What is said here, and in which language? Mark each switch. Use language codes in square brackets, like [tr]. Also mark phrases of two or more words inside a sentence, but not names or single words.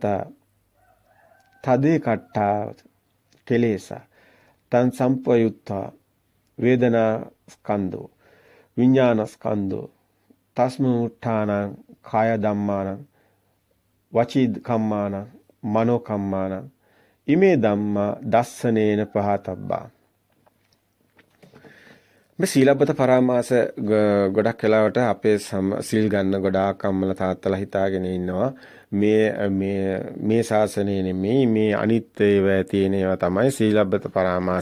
[pi] කට්ටා කෙලේසා තං සම්පයුත්තා වේදනා ස්කන්ධෝ විඥාන ස්කන්ධෝ තස්ම උත්ථානං කාය ධම්මානං වචී කම්මානං මනෝ කම්මානං ඉමේ ධම්මා දස්සනේන පහතබ්බා. [si] මේ [pi] සීලබ්බත පරාමාස [si] ගොඩක් වෙලාවට අපේ සිල් ගන්න ගොඩාක් අම්මලා තාත්තලා හිතාගෙන ඉන්නවා මේ ශාසනයේ නෙමෙයි මේ අනිත් ඒවා තියෙන ඒවා තමයි [pi] සීලබ්බත පරාමාස.